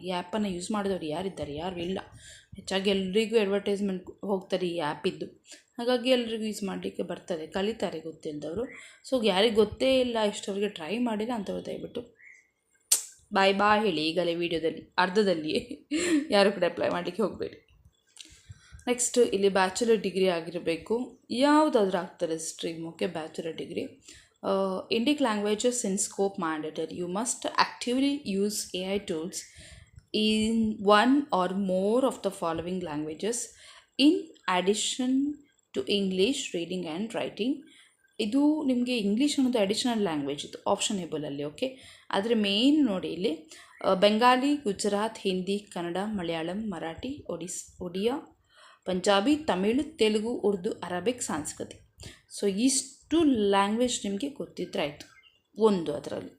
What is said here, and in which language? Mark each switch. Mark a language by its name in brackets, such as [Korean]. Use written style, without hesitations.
[Kannada] ಈ ಆ್ಯಪನ್ನು ಯೂಸ್ ಮಾಡಿದವರು ಯಾರಿದ್ದಾರೆ? ಯಾರು ಇಲ್ಲ. ಹೆಚ್ಚಾಗಿ ಎಲ್ರಿಗೂ ಅಡ್ವರ್ಟೈಸ್ಮೆಂಟ್ ಹೋಗ್ತಾರೆ ಈ ಆ್ಯಪಿದ್ದು, ಹಾಗಾಗಿ ಎಲ್ರಿಗೂ ಯೂಸ್ ಮಾಡಲಿಕ್ಕೆ ಬರ್ತದೆ, ಕಲಿತಾರೆ ಗೊತ್ತಿಲ್ಲದವರು. ಸೊ ಯಾರಿಗೆ ಗೊತ್ತೇ ಇಲ್ಲ ಇಷ್ಟವರಿಗೆ ಟ್ರೈ ಮಾಡಿಲ್ಲ ಅಂಥವ್ರು ದಯವಿಟ್ಟು ಬಾಯ್ ಹೇಳಿ ಈಗಲೇ ವೀಡಿಯೋದಲ್ಲಿ ಅರ್ಧದಲ್ಲಿಯೇ. ಯಾರು ಕೂಡ ಅಪ್ಲೈ ಮಾಡಲಿಕ್ಕೆ ಹೋಗಬೇಡಿ. ನೆಕ್ಸ್ಟ್ ಇಲ್ಲಿ ಬ್ಯಾಚುಲರ್ ಡಿಗ್ರಿ ಆಗಿರಬೇಕು, ಯಾವುದಾದ್ರೂ ಆಗ್ತದೆ stream. [English] Okay, bachelor degree. Indic languages in scope mandatory. You must actively use AI tools in one or more of the following languages in addition to English reading and writing. [Kannada] ಇದು ನಿಮಗೆ English ಅನ್ನೋದು additional language, ಇದು ಆಪ್ಷನೇಬಲಲ್ಲಿ. Okay, ಆದರೆ main ನೋಡಿ ಇಲ್ಲಿ Bengali, Gujarat, Hindi, Kannada, Malayalam, Marathi, Odia, Punjabi, Tamil, Telugu, Urdu, Arabic, ಸಂಸ್ಕೃತಿ. So ಇಷ್ಟು language ನಿಮಗೆ ಗೊತ್ತಿದ್ರೆ ಆಯಿತು, ಒಂದು ಅದರಲ್ಲಿ.